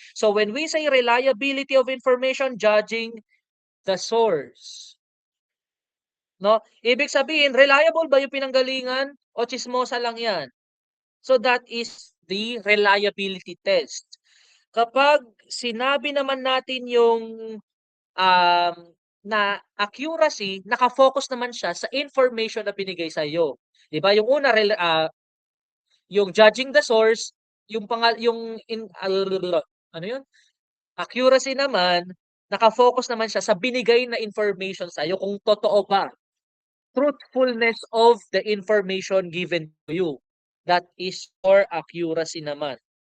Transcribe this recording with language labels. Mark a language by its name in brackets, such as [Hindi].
[English] So when we say reliability of information, judging the source. No? [Filipino] Ibig sabihin, reliable ba yung pinanggalingan o chismosa lang yan? [English] So that is the reliability test. [Filipino] Kapag sinabi naman natin yung um, na accuracy, naka-focus naman siya sa information na binigay sa iyo. 'Di ba? Yung una yung judging the source, yung ano 'yun? Accuracy naman, naka-focus naman siya sa binigay na information sa iyo kung totoo ba. [English] Truthfulness of the information given to you. That is for accuracy naman.